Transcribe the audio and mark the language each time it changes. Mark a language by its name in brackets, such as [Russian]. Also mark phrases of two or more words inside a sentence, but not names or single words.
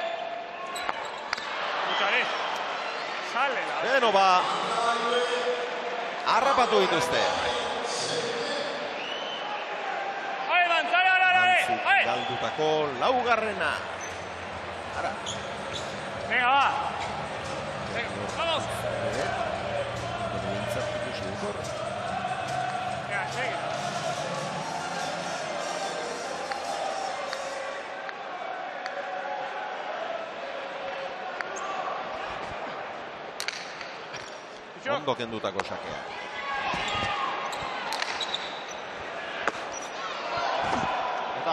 [Basque] Beno harrapatu dituzte. Mantzik galdutako laugarrena. Ara. [Spanish] Venga, va. Vamos. Venga, sigue. [Basque] Ondo kendutako sakea. Eta